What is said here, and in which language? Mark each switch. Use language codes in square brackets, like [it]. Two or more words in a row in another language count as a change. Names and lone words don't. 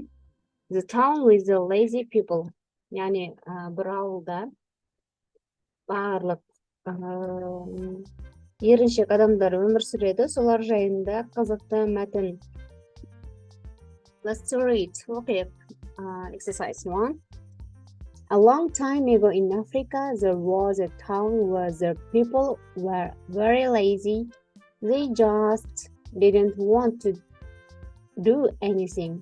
[en] The town with the lazy people. [kk] Яғни бір ауылда барлық еріншек адамдар өмір сүреді, солар жайында қызықты мәтін. [en] Let's read. Okay. Exercise 1. A long time ago in Africa, there was a town where the people were very lazy. They just didn't want to do anything.